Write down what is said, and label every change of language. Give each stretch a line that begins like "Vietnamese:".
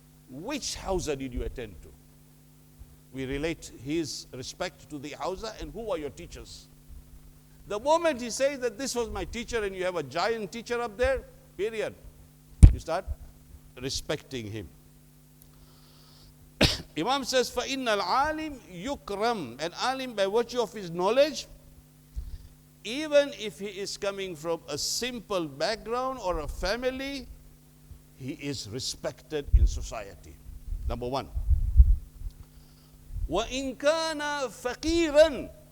English: Which hawza did you attend to? We relate his respect to the hawza and who are your teachers. The moment he says that this was my teacher and you have a giant teacher up there, period, you start respecting him. Imam says,
Arabic: فَإِنَّ الْعَالِمْ يُكْرَمْ.
English: An alim, by virtue of his knowledge, even if he is coming from a simple background or a family, he is respected in society. Number one.
Arabic: وَإِن كَانَ فَقِيرًا.